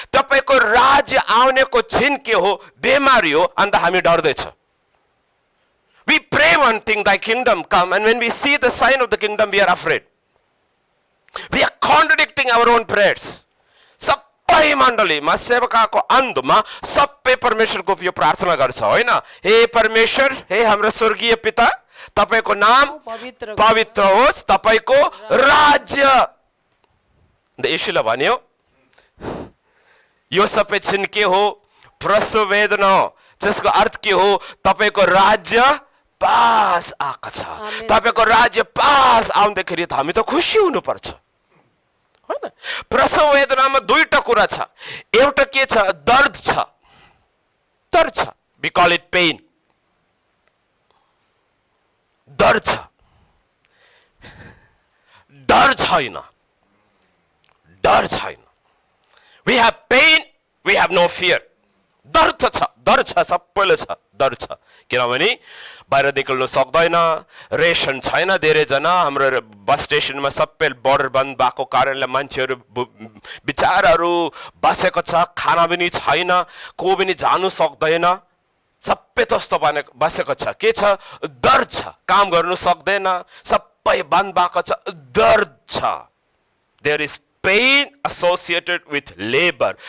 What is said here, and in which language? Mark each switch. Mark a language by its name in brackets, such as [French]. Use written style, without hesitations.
[Nepali] तपाईको राज्य आउनेको चिन्ह के हो? बिमारी हो। अन्त हामी डर्दैछ। [English] We pray one thing, thy kingdom come, and when we see the sign of the kingdom we are afraid. We are contradicting our own prayers. [Nepali] सबै मण्डलीमा सेवकाको अन्धमा सबै परमेश्वरको यो प्रार्थना गर्छ, होइन? हे परमेश्वर, हे हाम्रो स्वर्गीय पिता, तपाईको नाम पवित्र होस्, तपाईको राज्य। येशूले भन्यो यो सबै चिन्ह के हो? प्रसव वेदना हो। त्यसको अर्थ के हो? तपाईको राज्य पास आएको छ। तपाईको राज्य पास आउँदाखेरि त हामी त खुसी हुनुपर्छ, होइन? प्रसव वेदनामा 2टा कुरा छ। एउटा के छ? दर्द छ। डर छ, [English] we call it pain. [Nepali] डर छ, डर छैन, डर छैन. [English] We have pain, we have no fear. [Nepali] डर त छ, डर छ, सबैले छ, डर छ. किनभने बाहिर निकल्नु सक्दैन, रेसन छैन, धेरैजना हाम्रो बस स्टेसनमा सबै बोर्डर बन्द भएको कारणले मान्छेहरू बिचाराहरू बसेको छ, खाना पनि छैन, को पनि जानु सक्दैन, सबै त्यस्तो बसेको छ. के छ? डर छ, काम गर्नु सक्दैन, सबै बन्द भएको छ, डर छ. [English] There is pain associated with labor.